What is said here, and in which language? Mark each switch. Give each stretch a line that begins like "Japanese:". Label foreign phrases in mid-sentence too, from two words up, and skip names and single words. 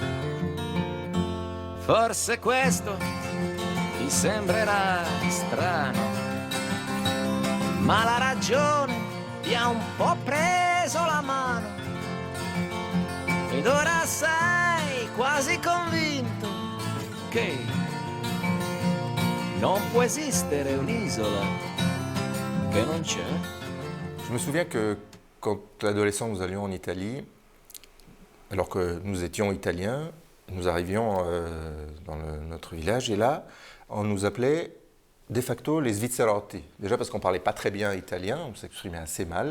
Italian: Forse questo ti sembrerà strano, ma la ragione ti ha un po' preso la mano ed ora sei quasi convinto che non può esistere un'isola che non c'è.
French: Je me souviens que quand adolescent nous allions en Italie, alors que nous étions italiens, nous arrivions dans notre village et là on nous appelait de facto les Svizzerotti, déjà parce qu'on ne parlait pas très bien italien, on s'exprimait assez mal.